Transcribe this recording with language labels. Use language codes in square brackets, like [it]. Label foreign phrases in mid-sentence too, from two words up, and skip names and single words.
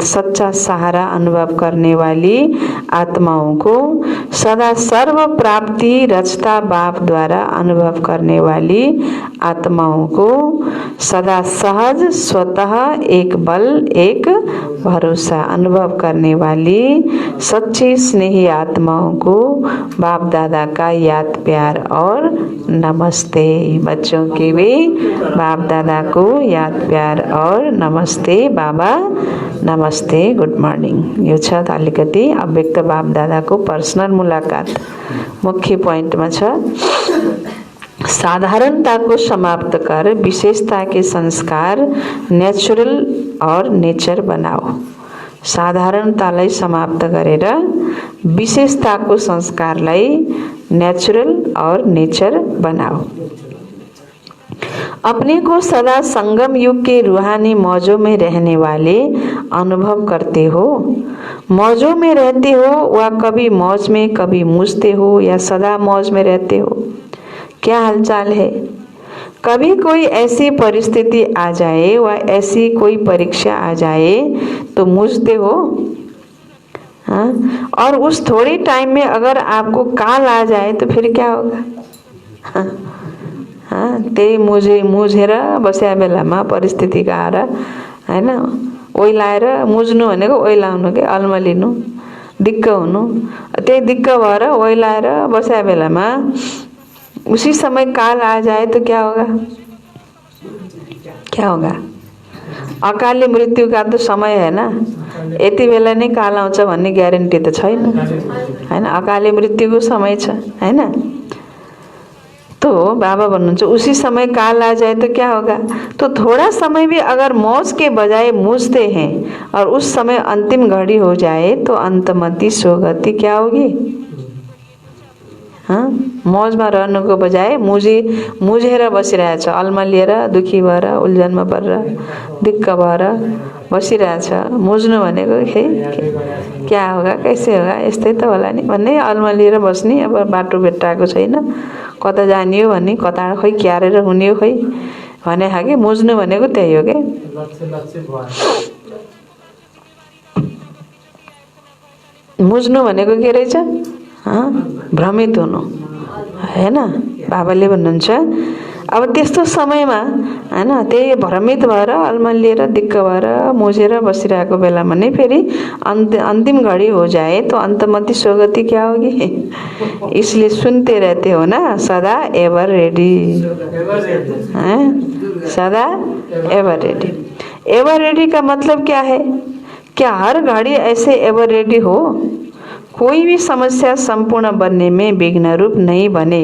[hi] सच्चा सहारा अनुभव करने वाली आत्माओं को, सदा सर्व प्राप्ति रचता बाप द्वारा अनुभव करने वाली आत्माओं को, सदा सहज स्वतः एक बल एक भरोसा अनुभव करने वाली सच्ची स्नेही आत्माओं को बाप दादा का याद प्यार और नमस्ते। बच्चों के भी बाप दादा को याद प्यार और नमस्ते। बाबा नमस्ते, [en] good morning. [ne] यो छ अलिकति अव्यक्त बाप दादाको पर्सनल मुलाकात। मुख्य पोइन्टमा छ [hi] साधारणता को समाप्त कर विशेषता के संस्कार नेचुरल और नेचर बनाओ। [ne] साधारणतालाई समाप्त गरेर विशेषताको संस्कारलाई नेचुरल [hi] और नेचर बनाओ। अपने को सदा संगम युग के रूहानी मौजों में रहने वाले अनुभव करते हो। मौजों में रहते हो व कभी मौज में कभी मूझते हो या सदा मौज में रहते हो। क्या हालचाल है? कभी कोई ऐसी परिस्थिति आ जाए व ऐसी कोई परीक्षा आ जाए तो मूझते हो। हाँ? और उस थोड़ी टाइम में अगर आपको काल आ जाए तो फिर क्या होगा? हाँ, [ne] त्यही मुझेर बस्या बेलामा परिस्थितिका आएर हैन ओइलाएर मुझ्नु भनेको ओइलाउनु के अल्मलिनु दिक्क हुनु। त्यही दिक्क भएर ओइलाएर बस्या बेलामा [hi] उसी समय काल आ जाए तो क्या होगा? क्या होगा? अकाली मृत्यु का तो समय है ना। [ne] यति बेला नै काल आउँछ भन्ने ग्यारेन्टी त छैन हैन। अकाली मृत्युको समय छ हैन। [hi] तो [ne] बाबा भन्नुहुन्छ [hi] उसी समय काल आ जाए तो क्या होगा? तो थोड़ा समय भी अगर मौज के बजाय मूझते हैं और उस समय अंतिम घड़ी हो जाए तो अंतमति सोगति क्या होगी? [ne] हाँ, मौजमा रहनुको बजाय मुझेर बसिरहेछ, अल्मलिएर दुखी भएर उल्झनमा परेर दिक्क भएर बसिरहेछ। मुझ्नु भनेको [hi] क्या होगा कैसे होगा [ne] यस्तै त होला नि भन्ने अल्मलिएर बस्ने। अब बाटो भेट्टाएको छैन, कता जाने हो भन्ने, कता खोइ क्यारेर हुने हो खोइ भने खाके मुझ्नु भनेको त्यही हो के। मुझ्नु भनेको के रहेछ? भ्रमित हुनु हैन। बाबाले भन्नुहुन्छ अब त्यस्तो समयमा हैन त्यही भ्रमित भएर अल्मलिएर दिक्क भएर मुझेर बसिरहेको बेलामा नै फेरि [hi] अंतिम घड़ी हो जाए तो अंतमति सोगति क्या होगी? इसलिए सुनते रहते हो ना, सदा [en] ever ready. [hi] सदा [en] ever ready. ever ready [hi] का मतलब क्या है? क्या हर घड़ी ऐसे [en] ever ready [hi] हो? कोई भी समस्या संपूर्ण बनने में विघ्न रूप नहीं बने।